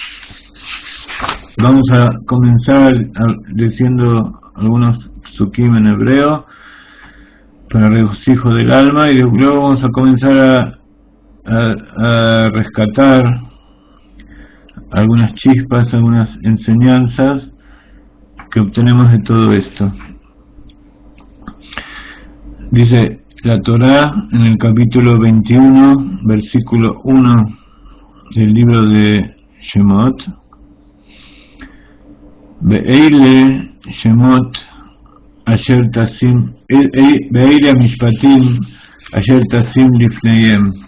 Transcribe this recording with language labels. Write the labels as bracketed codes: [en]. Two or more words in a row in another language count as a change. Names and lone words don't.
[es] Vamos a comenzar diciendo algunos psukim en hebreo para regocijo del alma, y luego vamos a comenzar a rescatar algunas chispas, algunas enseñanzas que obtenemos de todo esto. Dice la Torá en el capítulo 21, versículo 1 del libro de Shemot: [he] ואלה שמות אשר תשים, ואלה משפטים אשר תשים לפניהם.